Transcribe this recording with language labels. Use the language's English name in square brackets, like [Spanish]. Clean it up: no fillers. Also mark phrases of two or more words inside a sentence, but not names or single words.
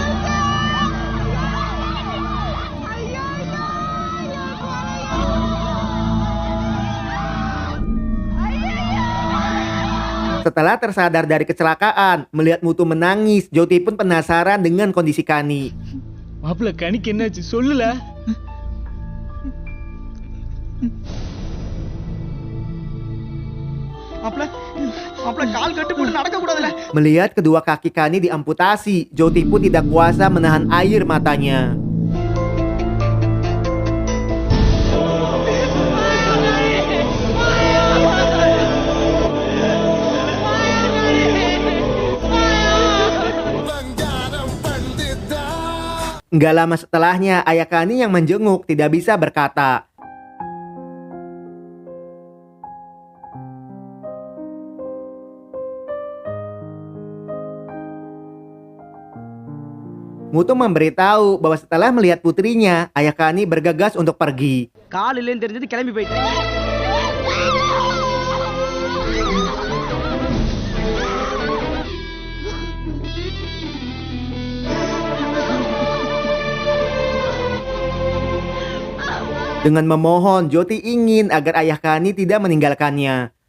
[Indonesian] Setelah tersadar dari kecelakaan, melihat Mutu menangis, Joti pun penasaran dengan kondisi Kani. [Tamil] மாப்பிள்ள கணிக்கு என்னாச்சு சொல்லுல மாப்பிள்ள கால் கட்டு போட்டு நடக்க கூடாதுல. [Indonesian] Melihat kedua kaki Kani diamputasi, Joti pun tidak kuasa menahan air matanya. Nggak lama setelahnya, ayah Kani yang menjenguk tidak bisa berkata. Mutu memberitahu bahwa setelah melihat putrinya, ayah Kani bergegas untuk pergi. [Tamil] கால் இல்லைன்னு தெரிஞ்சது கிளம்பி போயிட்டேன். [Indonesian] Dengan memohon, Joti ingin agar ayah Kani tidak meninggalkannya.